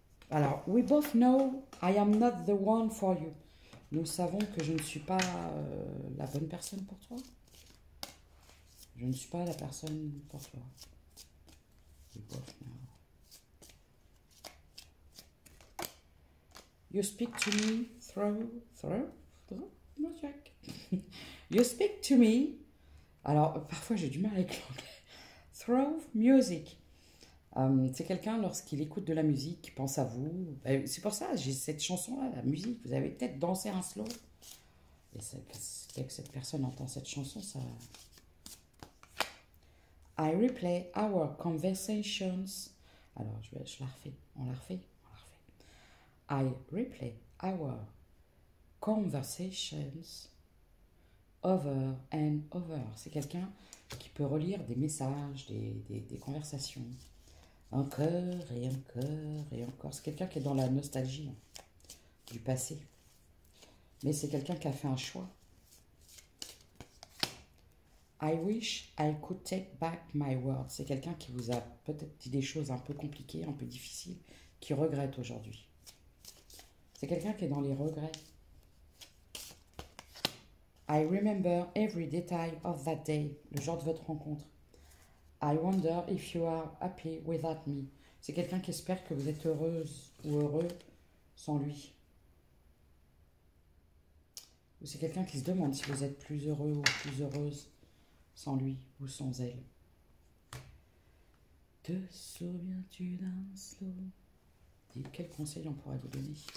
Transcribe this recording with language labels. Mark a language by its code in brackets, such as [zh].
[en] Alors, we both know I am not the one for you. [fr] Nous savons que je ne suis pas la bonne personne pour toi. Je ne suis pas la personne pour toi. [en] We both know. You speak to me through, no check. You speak to me. [fr] Alors, parfois j'ai du mal avec l'anglais. [en] Through music. [fr] C'est quelqu'un, lorsqu'il écoute de la musique, qui pense à vous. C'est pour ça, j'ai cette chanson-là, la musique. Vous avez peut-être dansé un slow. Et dès que cette personne entend cette chanson, ça... [en] I replay our conversations. [fr] Alors, je la refais. On la refait. [en] I replay our conversations over and over. [fr] C'est quelqu'un qui peut relire des messages, des conversations. Encore et encore et encore. C'est quelqu'un qui est dans la nostalgie du passé. Mais c'est quelqu'un qui a fait un choix. [en] I wish I could take back my word. [fr] C'est quelqu'un qui vous a peut-être dit des choses un peu compliquées, un peu difficiles, qui regrette aujourd'hui. C'est quelqu'un qui est dans les regrets. [en] I remember every detail of that day. [fr] Le jour de votre rencontre. [en] I wonder if you are happy without me. [fr] C'est quelqu'un qui espère que vous êtes heureuse ou heureux sans lui. Ou c'est quelqu'un qui se demande si vous êtes plus heureux ou plus heureuse sans lui ou sans elle. Te souviens-tu d'un slow? Dites quel conseil on pourrait vous donner?